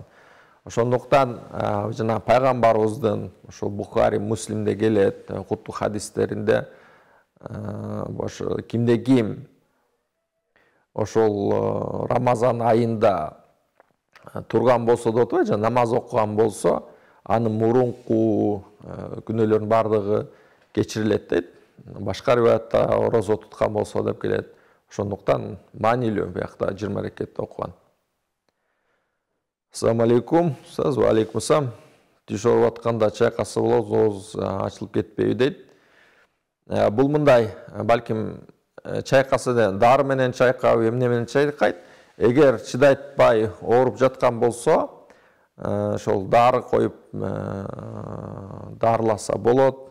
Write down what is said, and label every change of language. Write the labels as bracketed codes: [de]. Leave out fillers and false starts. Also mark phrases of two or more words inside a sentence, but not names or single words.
[ky] Ошондуктан жана пайгамбарыбыздын ошол Бухари, Муслимде келет, куттук хадистеринде ошо кимде ким ошол Рамазан айында турган болсо деп атпайбы, жана намаз окуган болсо, анын мурунку күнөөлөрүнүн бардыгы кечирилет дейт. Башка риваятта орозо туткан болсо деп келет. Ошондуктан маанилүү биякта 20 рекет окуган. [ar] السلام عليكم. وعليكم السلام. [ky] Түш ооруп атканда чайкаса болот, ооз ачылып кетпейби дейт. Бул мындай, балким чайкаса дары менен чайкап, эмне менен чайкайт. Эгер чыдатпай ооруп жаткан болсо, ошол дары коюп дарыласа болот.